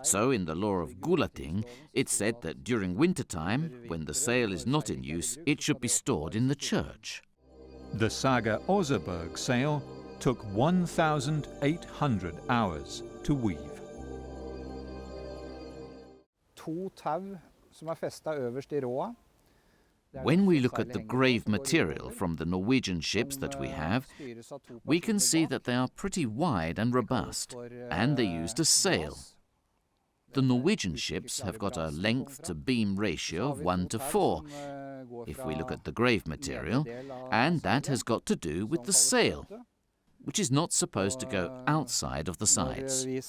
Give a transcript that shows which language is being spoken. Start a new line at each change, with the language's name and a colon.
English: So in the law of Gulating, it's said that during wintertime, when the sail is not in use, it should be stored in the church. The Saga Oseberg sail took 1,800 hours to weave.
Norwegian: To tau som festa øverst I råa.
English: When we look at the grave material from the Norwegian ships that we have, we can see that they are pretty wide and robust, and they used a sail. The Norwegian ships have got a length to beam ratio of 1:4, if we look at the grave material, and that has got to do with the sail, which is not supposed to go outside of the sides.